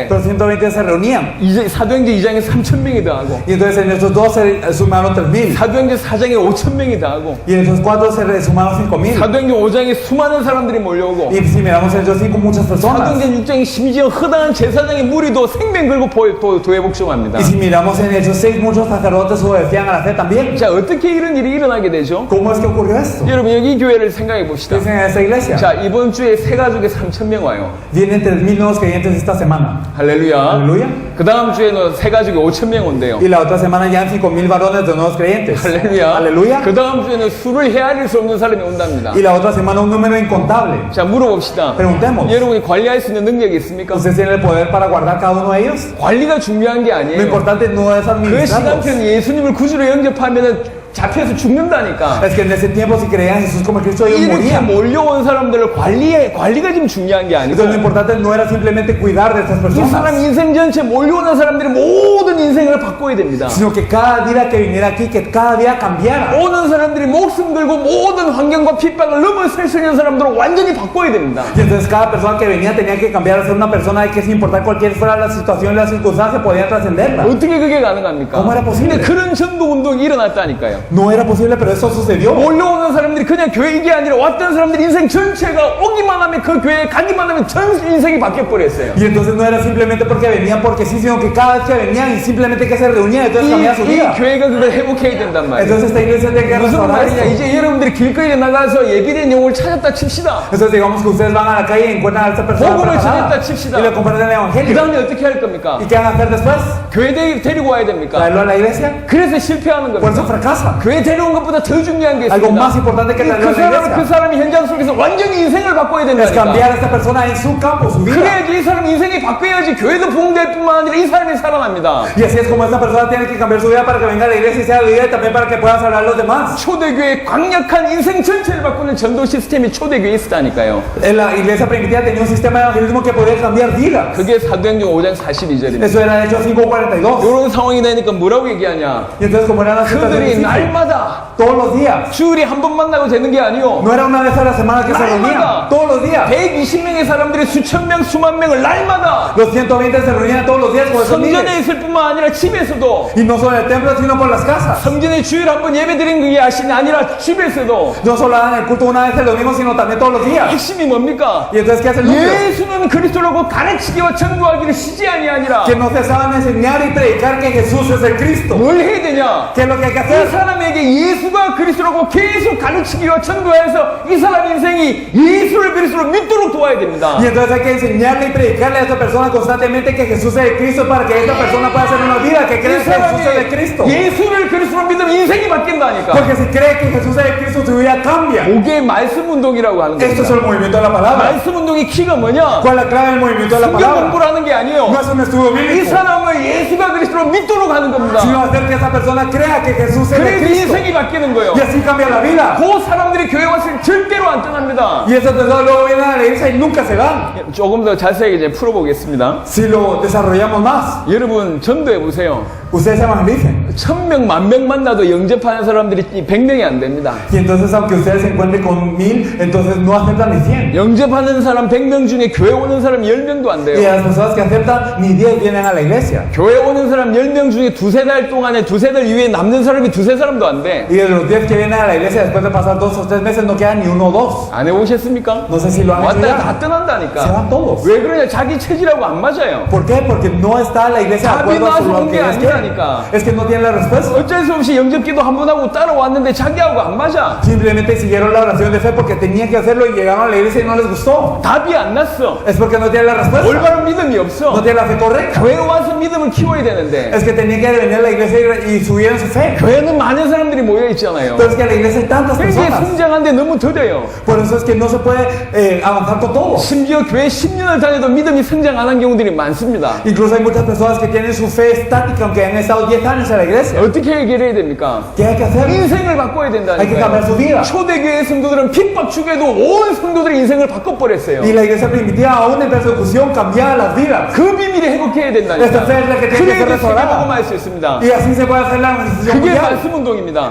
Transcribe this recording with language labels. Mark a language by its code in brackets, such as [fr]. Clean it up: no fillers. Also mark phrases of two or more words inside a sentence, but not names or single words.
[es] Pero 120 se reunían. [ko] 이제 사도행전 2장에 3,000명이 더하고 [es] Y entonces en estos dos se sumaron 3,000. [ko] 사도행전 4장에 5,000명이 더하고 [es] Y en estos cuatro se sumaron 5,000. [ko] 사도행전 5장에 수많은 사람들이 몰려오고 [es] Y si miramos en estos 5 muchas personas. [ko] 사도행전 6장에 심지어 허다한 제사장의 무리도 생명 걸고 도에 복종합니다. [es] Y si miramos en Hechos 6, muchos sacerdotes obedecían a la fe también. [ko] 자, 어떻게 이런 일이 일어나게 되죠? [es] ¿Cómo es que ocurrió esto? [ko] 여러분, 여기 교회를 생각해 봅시다. [es] Dicen en esta iglesia. [ko] 자, 이번 주에 새 가족에 3,000명 와요. [es] Vienen 3,000 nuevos creyentes esta semana. [ko] 할렐루야. [es] Aleluya. [ko] 그 다음 주에는 새 가족이 5,000명 온대요. [es] Y la otra semana ya han 5,000 varones de nuevos creyentes. [ko] 할렐루야. [es] Aleluya. [ko] 그 다음 주에는 수를 헤아릴 수 없는 사람이 온답니다. [es] Y la otra semana un número incontable. [ko] 자, 물어봅시다. [es] Preguntemos. [ko] 여러분이 관리할 수 있는 능력이 있습니까? [es] ¿Ustedes tienen el poder para guardar cada uno de ellos? [ko] 관리가 중요한 게 [es] Lo [ko] 아니에요. [es] importante no es [ko] 그 [es] administrarlos. [ko] 시간표는 예수님을 구주로 영접하면은 잡혀서 죽는다니까. [es] Es que en ese tiempo si creían en Jesús como Cristo ellos [ko] 이렇게 [es] morían. [ko] 몰려온 사람들을 관리가 지금 중요한 게 아니고 [es] Entonces lo importante no era simplemente cuidar de estas [ko] 이 사람 [es] personas, [ko] 인생 전체 몰려오는 사람들이 모든 인생을 바꿔야 됩니다. [es] sino que cada día que viniera aquí, que cada día cambiara. [ko] 오는 사람들이 목숨 걸고 모든 환경과 핍박을 넘어설 수 있는 사람들을 완전히 바꿔야 됩니다. [es] Y entonces cada persona que venía tenía que cambiar a ser una persona de que sin importar cualquier fuera la situación, la circunstancia, podía trascenderla. [ko] 어떻게 그게 가능합니까? [es] ¿Cómo era posible? [ko] 근데 그런 전도 운동이 일어났다니까요. [es] No era posible, pero eso sucedió. [ko] 몰려오는 사람들이 그냥 교회 이게 아니라 왔던 사람들이 인생 전체가 오기만 하면 그 교회에 가기만 하면 전 인생이 바뀌어버렸어요. [es] Y entonces no era simplemente porque venían porque sí, sino que cada vez que venían y simplemente que se reunían, entonces cambiaba su [ko] 이 [es] vida. [ko] 교회가 그걸 회복해야 된단 말이에요. [es] Entonces esta iglesia tiene que [ko] 무슨 [es] restaurar [ko] 말이냐? [es] esto. [ko] 이제 여러분들이 길거리에 나가서 예비된 영혼을 찾았다 칩시다. [es] Entonces digamos que ustedes van a la calle y encuentran a esta persona [ko] 복음을 [es] preparada [ko] 전했다 칩시다. [es] y le comparten el [ko] 그 [es] evangelio. [ko] 다음에 어떻게 할 겁니까? [es] ¿Y qué van a hacer después? [ko] 교회 데리고 와야 됩니까? [es] ¿Traerlo a la iglesia? [ko] 그래서 실패하는 [es] Por eso [ko] 겁니다. [es] fracasa. [ko] 교회 데려온 것보다 더 중요한 게 [es] Algo más [ko] 있습니다. [es] importante que traerlo a la iglesia [ko] 그 사람이 현장 속에서 완전히 인생을 바꿔야 [es] es [ko] 된다니까. [es] cambiar a esta persona en su campo, su vida. [ko] 그래야지 이 사람 인생이 바뀌어야지 교회도 부흥될 뿐만 아니라 이 사람이 살아납니다. [es] Y así es como esta persona tiene que cambiar su vida para que venga a la iglesia y sea vida y también para que pueda salvar a los demás. [ko] 초대교회 강력한 인생 전체를 바꾸는 전도 시스템이 초대교회에 있었다니까요. [es] En la iglesia primitiva tenía un sistema de evangelismo que podía cambiar vidas. [ko] 그게 사도행전 5장 42절입니다. [es] Eso era Hechos 5:42. [ko] 이런 상황이 되니까 뭐라고 얘기하냐? [es] Y entonces como eran las [ko] 그들이 [es] situaciones, [ko] 날마다 [es] todos los días. [ko] 주일에 한 번 만나고 되는 게 아니요. [es] No era una vez a la semana que se reunían, [ko] 날마다 [es] todos los días. [ko] 120명의 사람들이 수천 명, 수만 명을 날마다 [es] Los 120 se reunían todos los días con esos [ko] 성전에 [es] miles. [ko] 있을 뿐만 아니라 집에서도 [es] Y no solo en el templo, sino por las casas. [ko] 성전에 주일 한 번 예배 드리는 게 아니라 집에서도. [es] No solo daban el culto una vez el domingo, sino también todos los días. [ko] 핵심이 뭡니까? [es] Y entonces, ¿qué hace el núcleo? [ko] 예수는 그리스도라고 가르치기와 전도하기를 쉬지아니 아니라 [es] Que no cesaban de enseñar y predicar que Jesús es el Cristo. [ko] 뭘 해야 되냐? [es] ¿Qué es lo que hay que [ko] 이 [es] hacer? [ko] 사람에게 예수가 그리스도라고 계속 가르치기와 전도해서 이 사람 인생이 예수를 그리스도로 믿도록 도와야 됩니다. [es] Y entonces hay que enseñarle y predicarle a esta persona constantemente que Jesús es el Cristo para que esta persona pueda hacer una vida que cree [ko] 이 [es] que Jesús es el [ko] 사람이 [es] Cristo. [ko] 예수를 그리스도로 믿으면 인생이 바뀐다니까. [es] Porque si cree que Jesús es el Cristo, su vida cambia. [ko] 그게 말씀 운동이라고 하는 [es] Esto es [ko] 겁니다. [es] el movimiento de la palabra. [ko] 말씀 운동의 키가 뭐냐? [es] ¿Cuál es la clave del movimiento de la [ko] 성경 [es] palabra? [ko] 공부를 하는 게 아니에요. [es] No es un estudio [ko] 이 [es] bíblico, [ko] 사람을 예수가 그리스도로 믿도록 하는 겁니다. [es] sino hacer que esa persona crea que Jesús es el [ko] 그래서 [es] Cristo. [ko] 인생이 바뀌는 거예요. [es] Y así cambia la vida. [ko] 그 사람들이 교회 왔을 때 절대로 안 떠납니다. [es] Y esas personas luego vienen a la iglesia y nunca se van. [ko] 조금 더 자세하게 이제 풀어보겠습니다. [es] Si lo desarrollamos más, [ko] 여러분 전도해 보세요. [es] ustedes se evangelicen. [ko] 1000명, 10,000명 만나도 영접하는 사람들이 100명이 안 됩니다. [es] Y entonces, aunque ustedes se encuentren con 1000, entonces no aceptan ni 100. [ko] 영접하는 사람 100명 중에 교회 오는 사람 10명도 안 [es] Y [ko] 돼요. [es] las personas que aceptan, ni 10 vienen a la iglesia. [ko] 교회 오는 사람 10명 중에 두세 달 동안에 두세 달 이후에 남는 사람이 두세 사람도 안 돼. [es] Y de los 10 que vienen a la iglesia, después de pasar 2 o 3 meses, no quedan ni 1 o 2. [ko] 안 해보셨습니까? [es] No sé si lo han hecho [ko] 왔다 다 [es] ya. [ko] 떠난다니까. [es] Se van todos. [ko] 왜 그러냐? 자기 체질하고 안 맞아요. [es] ¿Por qué? Porque no está la iglesia de acuerdo a lo que ellos quieren. Es que no tienen la respuesta. [ko] 어쩔 수 없이 영접기도 한 번 하고 따라왔는데 자기하고 안 맞아. [es] Simplemente siguieron la oración de fe porque tenían que hacerlo y llegaron a la iglesia y no les gustó. [ko] 답이 안 났어. [es] Es porque no tienen la respuesta. [ko] 올바른 믿음이 없어. [es] No tienen la fe correcta. [ko] 교회 와서 믿음을 키워야 되는데 [es] Es que tenían que venir a la iglesia y subir en su fe. [ko] 교회는 많은 사람들이 모여 있잖아요. [es] Pero es que a la iglesia hay tantas [ko] 이게 [es] personas. [ko] 성장하는데 너무 더뎌요. [es] Por eso es que no se puede avanzar con todo. [ko] 심지어 교회 10년을 다녀도 믿음이 성장 안 한 경우들이 많습니다. [es] Incluso hay muchas personas que tienen su fe estática aunque han estado 10 años en la iglesia. [ko] 어떻게 해결해야 됩니까? [es] ¿Qué hay que hacer? [ko] 인생을 바꿔야 [es] Hay que cambiar su vida. [ko] 된다니까요. 초대교회 성도들은 핍박 중에도 온 성도들의 인생을 바꿔버렸어요. [es] Y la iglesia primitiva, aún en persecución, cambiaba las vidas. [ko] 그 비밀을 회복해야 [es] Esta [ko] 된다니까. [es] fe es la que tiene que ser [ko] 그래야 [es] restaurada. [ko] 세계복음할 수 있습니다. [es] Y así se puede hacer la evangelización [ko] 그게 [es] mundial. [ko] 말씀 운동입니다.